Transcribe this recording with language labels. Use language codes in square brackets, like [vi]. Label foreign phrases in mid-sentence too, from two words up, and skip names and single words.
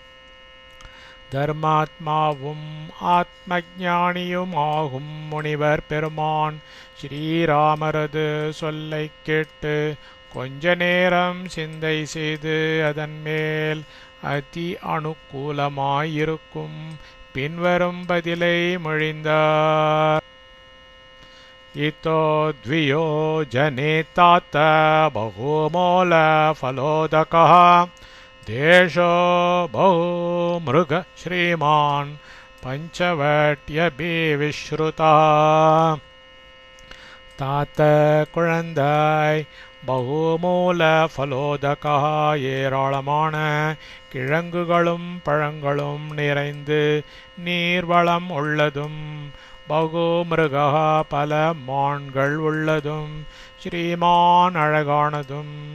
[ta] தர்மாத்மாவும் ஆத்மஞானியுமாகும் முனிவர் பெருமான் ஸ்ரீராமரது சொல்லைக் கேட்டு கொஞ்ச நேரம் சிந்தை செய்து அதன் மேல் அதி அனுகூலமாயிருக்கும் பின்வரும் பதிலை மொழிந்தார். [sa] इतो द्वियो जने तात बहुमूल फलोदकः देशो बहुमृग श्रीमान् पंचवट्यभिविश्रुतः. [ta] तात குழந்தாய் [sa] बहुमूल फलोदकाः [ta] ஏராளமான கிழங்குகளும் பழங்களும் நிறைந்து நீர்வளம் உள்ளதும் பகுமிருகா பல மான்கள் உள்ளதும் ஸ்ரீமான் அழகானதும்